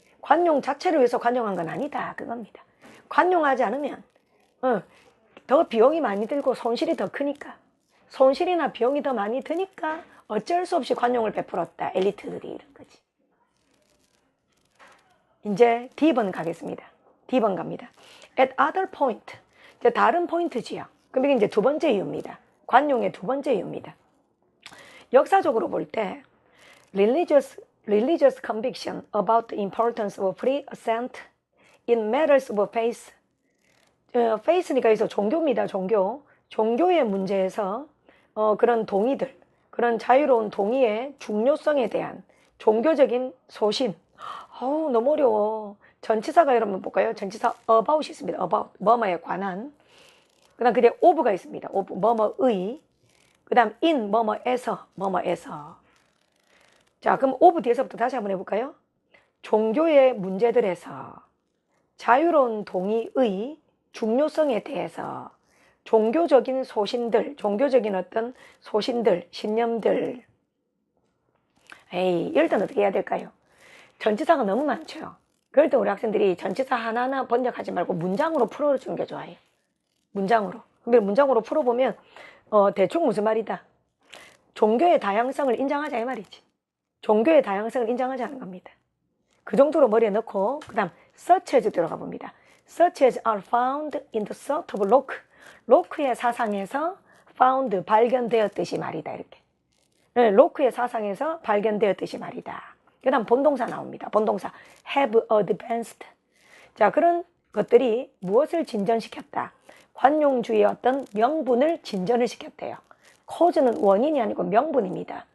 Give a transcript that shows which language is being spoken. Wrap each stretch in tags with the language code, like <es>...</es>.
<ko>관용 자체를 위해서 관용한 건 아니다 그겁니다. 관용하지 않으면 더 비용이 많이 들고 손실이 더 크니까, 손실이나 비용이 더 많이 드니까 어쩔 수 없이 관용을 베풀었다. 엘리트들이 이런 거지. 이제 D번 가겠습니다. D번 갑니다.</ko> <en>At other point,</en> <ko>이제 다른 포인트지요. 그럼 이게 이제 두 번째 이유입니다. 관용의 두 번째 이유입니다. 역사적으로 볼 때</ko> <en>religious conviction about the importance of free assent in matters of faith.</en> <ko>faith니까 여기서 종교입니다. 종교의 문제에서 그런 동의들, 그런 자유로운 동의의 중요성에 대한 종교적인 소신. 너무 어려워. 전치사가 여러분 볼까요? 전치사 about이 있습니다. about, 뭐뭐에 관한. 그 다음 그게 of가 있습니다. of, 뭐뭐의. 그 다음 in, 뭐뭐에서. 자, 그럼 of 뒤에서부터 다시 한번 해볼까요? 종교의 문제들에서 자유로운 동의의 중요성에 대해서 종교적인 소신들, 종교적인 어떤 소신들, 신념들. 이럴 땐 어떻게 해야 될까요? 전치사가 너무 많죠. 그럴 때 우리 학생들이 전치사 하나하나 번역하지 말고 문장으로 풀어주는 게 좋아요. 문장으로. 근데 문장으로 풀어보면 대충 무슨 말이다. 종교의 다양성을 인정하자 이 말이지. 종교의 다양성을 인정하자는 겁니다. 그 정도로 머리에 넣고 그 다음 such as 들어가 봅니다.</ko> <en>such as are found in the thought of Locke.</en> <ko>로크의 사상에서 found, 발견되었듯이 말이다 이렇게. 로크의 사상에서 발견되었듯이 말이다. 그 다음 본동사 나옵니다. 본동사</ko> <en>have advanced.</en> <ko>자, 그런 것들이 무엇을 진전시켰다. 관용주의의 어떤 명분을 진전을 시켰대요. 코즈는 원인이 아니고 명분입니다.</ko>